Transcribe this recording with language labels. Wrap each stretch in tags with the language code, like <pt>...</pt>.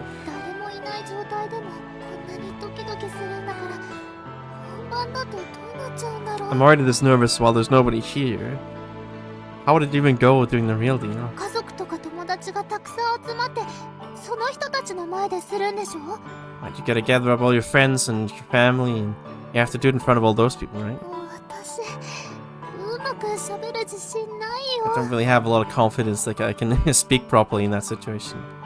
<ja>誰もいない状態でもこんなにドキドキするんだから本番だとどうなっちゃうんだろう。</ja> <en>I'm already this nervous while there's nobody here. How would it even go during the real deal?</en> <ja>家族とか友達がたくさん集まってその人たちの前でするんでしょ？</ja> <en>Right, you gotta gather up all your friends and your family, and you have to do it in front of all those people, right?</en> <ja>私うまく喋る自信ない</ja> <en>I</en> <ja>よ。</ja> <en>don't really have a lot of confidence like I can speak properly in that situation.</en>